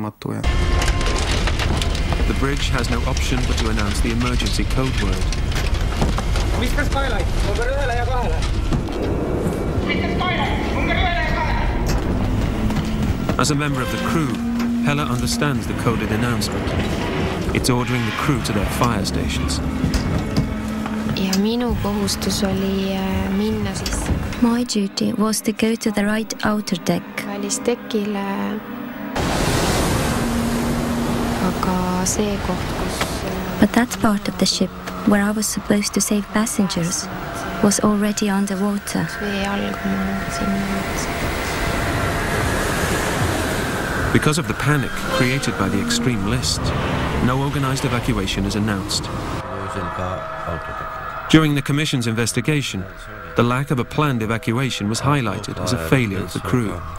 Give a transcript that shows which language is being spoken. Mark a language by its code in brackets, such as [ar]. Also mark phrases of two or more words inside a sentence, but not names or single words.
[en] The bridge has no option but to announce the emergency code word. As a member of the crew, Hella understands the coded announcement. It's ordering the crew to their fire stations. [et] Ja minu kohustus oli minna siis. [en] My duty was to go to the right outer deck. [et] Välistekile. Aga see koht, kus... [en] But that part of the ship, where I was supposed to save passengers, was already underwater. [et] Vee all, kui ma sinna... [en] Because of the panic created by the extreme list, no organized evacuation is announced. During the Commission's investigation, the lack of a planned evacuation was highlighted as a failure of the crew.